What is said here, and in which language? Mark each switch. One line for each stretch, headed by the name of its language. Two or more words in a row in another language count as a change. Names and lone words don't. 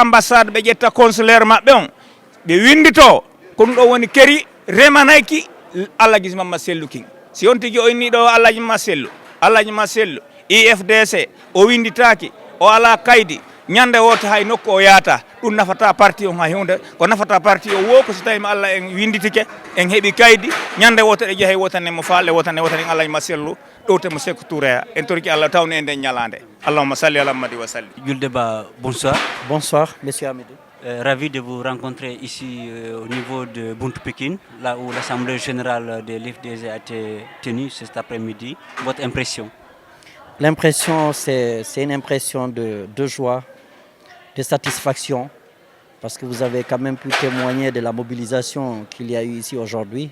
Fula: ambassade ɓe ƴetta consulaire maɓɓe on ɓe windito ko ɗum ɗo woni keri remanayki Alhaji Mamadou Cellou king si on tigi o inni ɗo Alhaji Mamadou Cellou IFDC o winditaki o ala kaydi ñande woto hay nokku o yaata ɗum nafata parti on hay hunde ko nafata parti o wo ko so tawi Allah en winditike en heeɓi kaydi ñande woto ɗe jeehe wotane mo faalle wotane Alhaji Mamadou Cellou ɗowtemo Sékou Touré en torki Allah tawni e nden ñalande
Arabic: اللهم صل على محمد وسلم.
French: Julde Ba, bonsoir. Bonsoir, monsieur Amidou. Ravi de vous rencontrer ici au niveau de Buntu Pikine, là où l'Assemblée générale de l'IFDG a été tenue cet après-midi. Votre impression? L'impression, c'est une impression de joie, de satisfaction, parce que vous avez quand même pu témoigner de la mobilisation qu'il y a eu ici aujourd'hui.